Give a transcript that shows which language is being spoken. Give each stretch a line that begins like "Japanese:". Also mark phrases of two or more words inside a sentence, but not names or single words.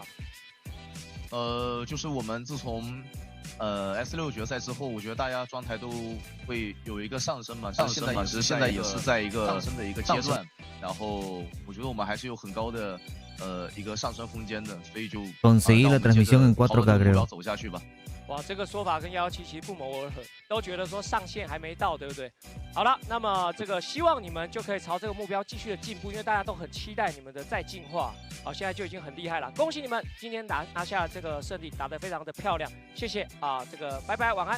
Chinese: 就是我们自从S6 决赛之后，我觉得大家状态都会有一个上升嘛，现在也是在一个上升的一个阶段，然后我觉得我们还是有很高的一个上升空间的，所以就
Spanish: conseguí la transmisión en 4K creo.
Chinese: 走下去吧。哇，这个说法跟117其实不谋而合，都觉得说上限还没到，对不对？好了，那么这个希望你们就可以朝这个目标继续的进步，因为大家都很期待你们的再进化。好，现在就已经很厉害了，恭喜你们今天拿下了这个胜利，打得非常的漂亮，谢谢啊，这个拜拜，晚安，